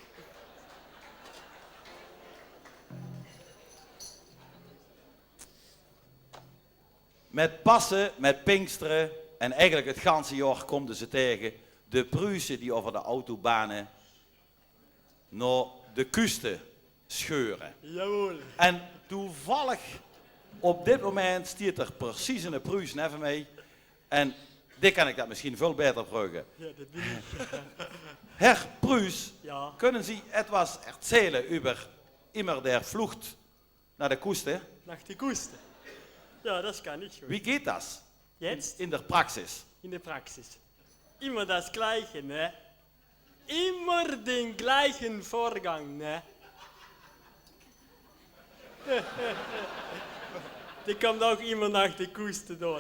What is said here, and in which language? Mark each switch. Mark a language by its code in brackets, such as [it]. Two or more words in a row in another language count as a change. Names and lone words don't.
[nl] Met Pasen, met Pinksteren en eigenlijk het ganse jaar konden ze tegen de Pruisen die over de autobanen naar de kusten scheuren. [de] Jawohl. [nl] En toevallig op dit moment stiert er precies een Pruis neven mij. En dit kan ik dat misschien veel beter bruggen. Ja, dat ben ik. [de] Herr Pruis, Ja. kunnen Sie etwas erzählen über immer der Flucht [nl] naar de [de] Küste? Nach die Kuste. Ja, das kann ich. Wie geht das? Jetzt? In der Praxis. In der Praxis. Immer das Gleiche, ne? Immer den gleichen Vorgang, ne? Die kommt auch immer nach der Küste dort.